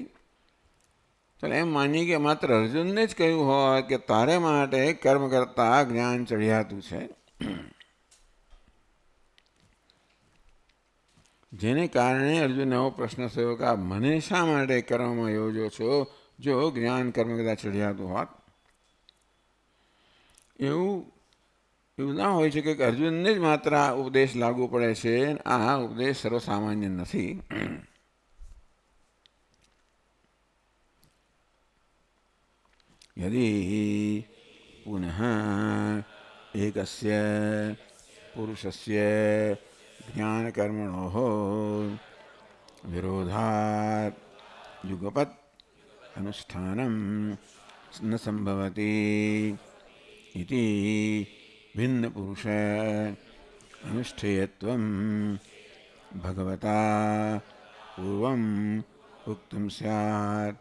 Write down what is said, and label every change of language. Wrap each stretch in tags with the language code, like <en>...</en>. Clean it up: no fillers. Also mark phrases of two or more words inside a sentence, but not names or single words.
<gu>ચાલો એમ માનીએ કે માત્ર અર્જુનને જ કહ્યું હોય કે તારે માટે કર્મ કરતાં જ્ઞાન ચડિયાતું છે જેને કારણે અર્જુનને એવો પ્રશ્ન થયો કે આ મને શા માટે કર્મમાં યોજો છો જો જ્ઞાન કર્મ કદાચ ચડિયાતું હોત. એવું ના હોય છે કે અર્જુનને જ માત્ર આ ઉપદેશ લાગુ પડે છે. આ ઉપદેશ સર્વસામાન્ય નથી.</gu> <sa>यदि पुनः एकस्य पुरुषस्य ज्ञानकर्मणोः विरोधात् युगपत् अनुष्ठानं न संभवति इति भिन्नपुरुष अनुष्ठेयत्वं भगवता पूर्वम् उक्तं स्यात्।</sa>